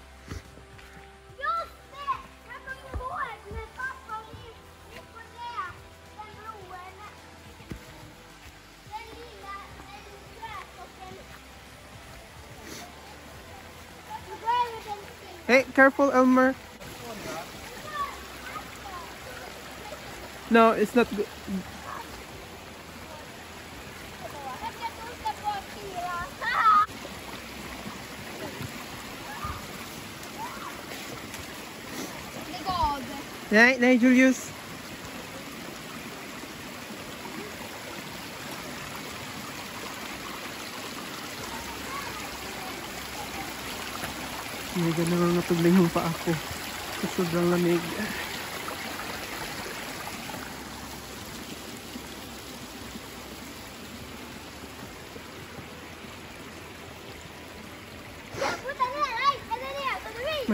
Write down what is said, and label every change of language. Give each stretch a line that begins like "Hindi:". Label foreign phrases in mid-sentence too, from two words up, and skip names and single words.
Swedish: Just det, jag kommer ihåg när pappa och vi gick på det. Den broen. Den lilla, en trästocken. Vi går över den stigen.
English: Hey, careful, Elmer. No, it's not good.
Swedish: Jag ska tuta på fyra. Lägg av. Nej, Julius.
Filipino: Medyo nangangatog na yung paa ko. Sa sobrang lamig.
Swedish: Puta ner, nej, eller ner, så du vet.